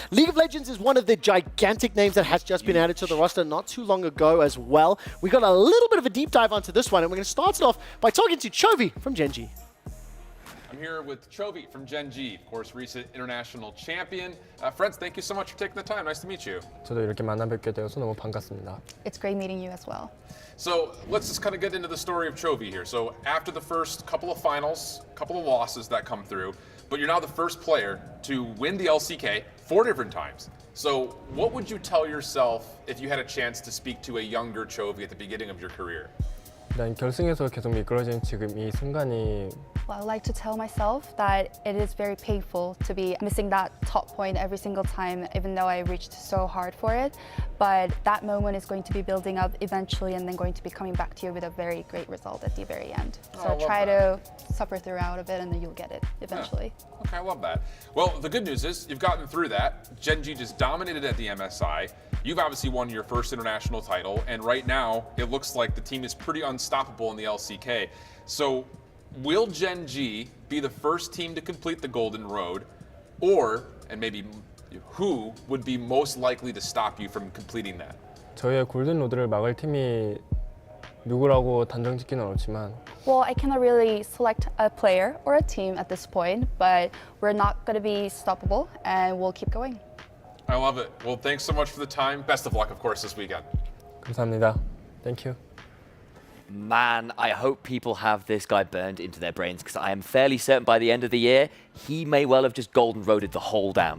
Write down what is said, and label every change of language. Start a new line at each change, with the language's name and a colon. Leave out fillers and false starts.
English: League of Legends is one of the gigantic names that has just been added to the roster not too long ago as well. We got a little bit of a deep dive onto this one, and we're going to start it off by talking to Chovy from Gen G. I'm here with Chovy from Gen G, of course, recent international champion. Friends, thank you so much for taking the time. Nice to meet you.
Korean: 저도 이렇게 만나뵙게 되어서 너무 반갑습니다.
English: It's great meeting you as well. So let's just kind of get into the story of Chovy here. So after the first couple of finals, couple of losses that come through, but you're now the first player to win the LCK 4 different times. So what would you tell yourself if you had a chance to speak to a younger Chovy at the beginning of your career?
Korean: 난 결승에서 계속 미끄러진 지금 이 순간이
English: Well, I like to tell myself that it is very painful to be missing that top point every single time, even though I reached so hard for it. But that moment is going to be building up eventually and then going to be coming back to you with a very great result at the very end. So try to suffer throughout a bit and then you'll get it eventually. Yeah. Okay, I love that. Well, the good news is you've gotten through that. Gen G just dominated at the MSI. You've obviously won your first international title, and right now it looks like the team is pretty unstoppable in the LCK. So will Gen G be the first team to complete the Golden Road, or, and maybe who would be most likely to stop you from completing that?
Korean: 저희의 골든 로드를 막을 팀이 누구라고 단정짓기는 어렵지만
English: Well, I cannot really select a player or a team at this point, but we're not going to be stoppable and we'll keep going. I love it. Well, thanks so much for the time. Best of luck, of course, this weekend.
Korean: 감사합니다.
English: Thank you. Man, I hope people have this guy burned into their brains because I am fairly certain by the end of the year, he may well have just golden roaded the whole damn.